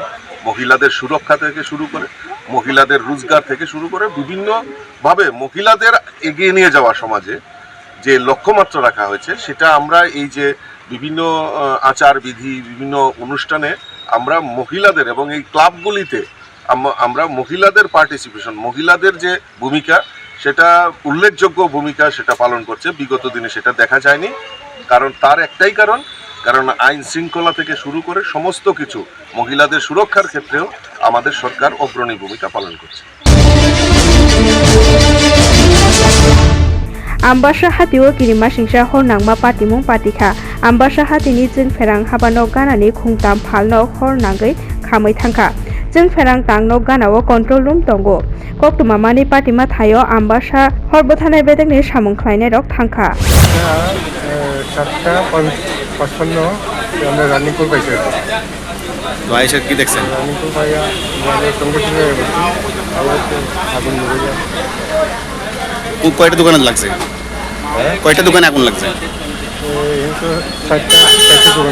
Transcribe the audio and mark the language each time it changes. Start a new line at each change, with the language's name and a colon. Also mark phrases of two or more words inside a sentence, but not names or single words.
Bangla: মহিলাদের সুরক্ষা থেকে শুরু করে, মহিলাদের রোজগার থেকে শুরু করে বিভিন্নভাবে মহিলাদের এগিয়ে নিয়ে যাওয়া সমাজে যে লক্ষ্যমাত্রা রাখা হয়েছে, সেটা আমরা এই যে বিভিন্ন আচার বিধি, বিভিন্ন অনুষ্ঠানে আমরা মহিলাদের এবং এই ক্লাবগুলিতে আমরা মহিলাদের পার্টিসিপেশন, মহিলাদের যে ভূমিকা, সেটা উল্লেখযোগ্য ভূমিকা সেটা পালন করছে। বিগত দিনে সেটা দেখা যায়নি। কারণ তার একটাই কারণ আইন শৃঙ্খলা থেকে শুরু করে সমস্ত কিছু মহিলাদের সুরক্ষার ক্ষেত্রেও আমাদের সরকার অগ্রণী ভূমিকা পালন করছে।
Kok Borok: आम्बासा हातिओ किरिमा सिंसा हरनांमा पातिमुं पातिखा आम्बासा हातिनि जों फेरां हाबानो गानानि खुंताम फालनो हरनांगै खामै थांखा जों फेरां तांनो गानाव
English: control room
Kok Borok: दंगो कक्तुमा मानि पार्टीमा थायो आम्बासा हरबथानाय बेदेगनि सामुं ख्लायनाय रक थांखा
Bangla: 7:55 আমরা রানিং করে পাইছি ভাইসা কি দেখছেন রানিং করে পাইয়া আমাদের সংগঠন হয়ে গেছে আবার আগুন ধরে যায় কয়টা দোকানে লাগছে কয়টা দোকানে আগুন লাগছে এই তো 60টা দোকানে